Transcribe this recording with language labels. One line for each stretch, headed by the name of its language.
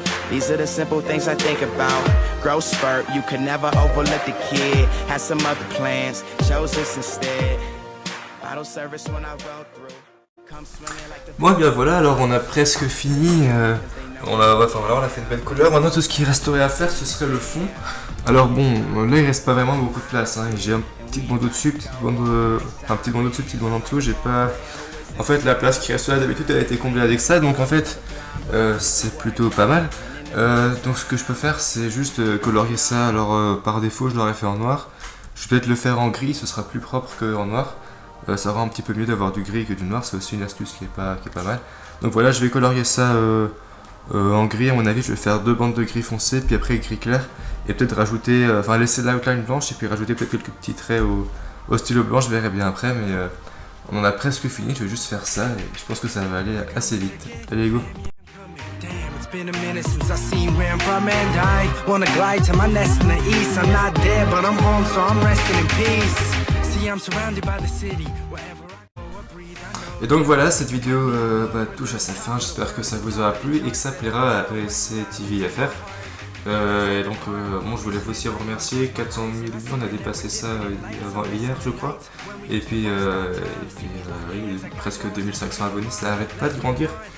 English: These are the simple things I think about. Growth spurt, you could never overlook the kid. Had some other plans, chose this instead. Bottle service when I roll through.
French: Bon, bien voilà, alors on a presque fini. On a fait une belle couleur. Maintenant, tout ce qui resterait à faire, ce serait le fond. Alors bon, là il reste pas vraiment beaucoup de place. Hein. J'ai un petit bandeau dessus, petit bandeau dessus, petit bandeau en dessous. J'ai pas. En fait, la place qui reste là d'habitude, elle a été comblée avec ça. Donc en fait, c'est plutôt pas mal. Donc ce que je peux faire, c'est juste colorier ça. Alors par défaut, je l'aurais fait en noir. Je vais peut-être le faire en gris, ce sera plus propre qu'en noir. Ça rend un petit peu mieux d'avoir du gris que du noir, c'est aussi une astuce qui est pas mal. Donc voilà, je vais colorier ça en gris. À mon avis, je vais faire 2 bandes de gris foncé, puis après gris clair. Et peut-être rajouter, laisser l'outline blanche et puis rajouter peut-être quelques petits traits au stylo blanc, je verrai bien après. Mais on en a presque fini, je vais juste faire ça et je pense que ça va aller assez vite. Allez, go!
English: Been a minute since I seen where I'm from and I wanna glide to my nest in the east. I'm not there but I'm home so I'm resting in peace. See I'm surrounded by the city wherever I go I breathe.
French: Et donc voilà, cette vidéo touche à sa fin. J'espère que ça vous aura plu et que ça plaira à PSC TV FR. Et donc bon, je voulais aussi vous remercier. 400 000 vues, on a dépassé ça hier je crois. Et puis oui, presque 2500 abonnés, ça n'arrête pas de grandir.